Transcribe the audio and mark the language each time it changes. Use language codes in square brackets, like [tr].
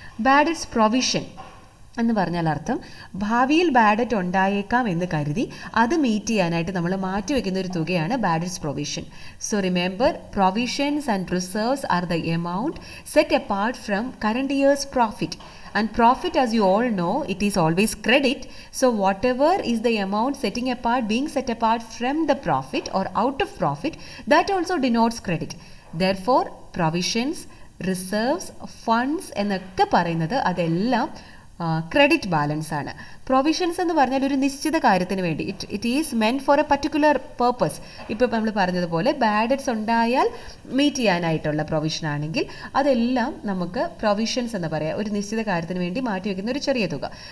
[ml] Bad debts provision എന്ന് പറഞ്ഞാൽ അർത്ഥം ഭാവിയിൽ ബാഡ് ഡെറ്റ് ഉണ്ടായേക്കാം എന്ന് കരുതി അത് മീറ്റ് ചെയ്യാനായിട്ട് നമ്മൾ മാറ്റിവെക്കുന്ന ഒരു തുകയാണ് bad debts provision. [en] So remember, provisions and reserves are the amount set apart from current year's profit. And profit, as you all know, it is always credit. So whatever is the amount being set apart from the profit or out of profit, that also denotes credit. [ml] Therefore, provisions, reserves, funds എന്നൊക്കെ പറയുന്നത് അതെല്ലാം credit balance ആണ്. Provisions എന്ന് പറഞ്ഞാൽ ഒരു നിശ്ചിത കാര്യത്തിന് വേണ്ടി, [en] It is meant for a particular purpose. [ml] ഇപ്പോൾ നമ്മൾ പറഞ്ഞതുപോലെ ബാഡ് ഡെറ്റ്സ് ഉണ്ടായാൽ മീറ്റ് ചെയ്യാനായിട്ടുള്ള പ്രൊവിഷൻ ആണെങ്കിൽ അതെല്ലാം നമുക്ക് പ്രൊവിഷൻസ് എന്ന് പറയാം, ഒരു നിശ്ചിത കാര്യത്തിന് വേണ്ടി മാറ്റിവെക്കുന്ന ഒരു ചെറിയ തുക.